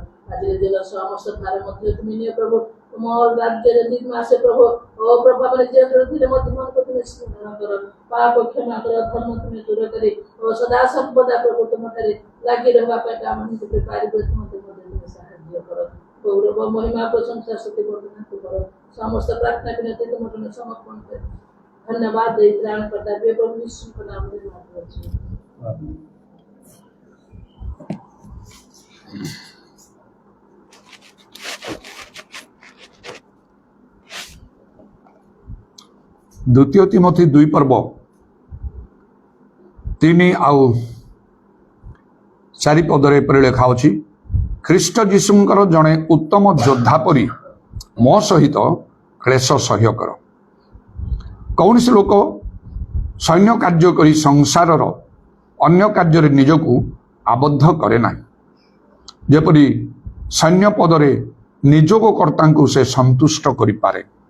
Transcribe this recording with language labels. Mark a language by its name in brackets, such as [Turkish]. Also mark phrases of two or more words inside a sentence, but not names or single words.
[Odia] ଆଜିର ଦିନ ସମସ୍ତ ଭାର ମଧ୍ୟ ତୁମେ ନିଅ ପ୍ରଭୁ। ତୁମ ରାଜ୍ୟରେ ଦିନ ଆସେ ପ୍ରଭୁ ଓ ପ୍ରଭୁ ଆମେ ଯେ ଥିଲେ ମଧ୍ୟ ମନକୁ ତୁମେ ସ୍ମରଣ କର ପାପ କ୍ଷମା କର ଧର୍ମ ତୁମେ ଦୂର କରି ଓ ସଦା ସର୍ବଦା ପ୍ରଭୁ ତୁମଠାରେ ଲାଗି ରହିବା ପାଇଁ ଆମେ ତୁମେ ପାରିବେ ତୁମେ ସାହାଯ୍ୟ କର। ଗୌରବ ମହିମା ପ୍ରଶଂସା ସ୍ତୁତି ବର୍ଣ୍ଣନା କର। ସମସ୍ତ ପ୍ରାର୍ଥନା ବିନତି ତୁମର ସମର୍ପଣ କରି ଧନ୍ୟବାଦ ଦେଇ ତ୍ରାଣ କରିଥାଏ ପ୍ରଭୁ ଯୀଶୁଙ୍କ ନାମରେ ମାଗୁଅଛୁ। ଦ୍ୱିତୀୟ ତୀମଥି 2 ପର୍ବ 3 ଆଉ 4 ପଦରେ ଏପରି ଲେଖା ଅଛି ଖ୍ରୀଷ୍ଟ ଯୀଶୁଙ୍କର ଜଣେ ଉତ୍ତମ ଯୋଦ୍ଧା ପରି ମୋ ସହିତ କ୍ଲେଶ ସହ୍ୟ କର। କୌଣସି ଲୋକ ସୈନ୍ୟ କାର୍ଯ୍ୟ କରି ସଂସାରର ଅନ୍ୟ କାର୍ଯ୍ୟରେ ନିଜକୁ ଆବଦ୍ଧ କରେ ନାହିଁ ଯେପରି ସୈନ୍ୟ ପଦରେ ନିଯୋଗକର୍ତ୍ତାଙ୍କୁ ସେ ସନ୍ତୁଷ୍ଟ କରିପାରେ।